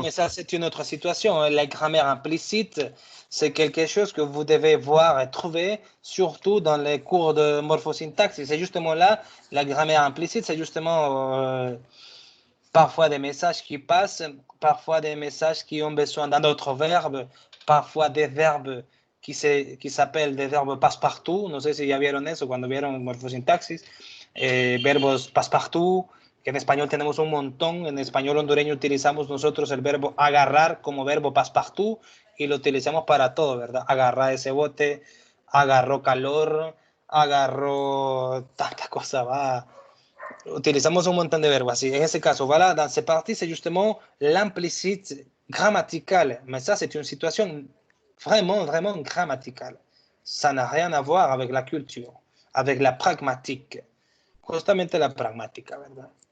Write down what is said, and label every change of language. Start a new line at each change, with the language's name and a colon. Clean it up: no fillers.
French: mais ça, c'est une autre situation. La grammaire implicite, c'est quelque chose que vous devez voir et trouver, surtout dans les cours de morphosyntaxe. C'est justement là, la grammaire implicite, c'est justement parfois des messages qui passent, parfois des messages qui ont besoin d'un autre verbe, parfois des verbes qui s'appellent des verbes passe-partout.
Spanish: No sé si ya vieron eso cuando vieron morfosintaxis. Verbos passe-partout, que en español tenemos un montón. En español hondureño utilizamos nosotros el verbo agarrar como verbo passe-partout y lo utilizamos para todo, ¿verdad? Agarrar ese bote, agarró calor, agarró tanta cosa, va. Utilisamos un montón de verbos así. En ese caso,
French: voilà, dans cette partie, c'est justement l'implicite grammatical. Mais ça, c'est une situation vraiment, vraiment grammaticale. Ça n'a rien à voir avec la culture, avec la pragmatique.
Spanish: Justamente la pragmática, ¿verdad?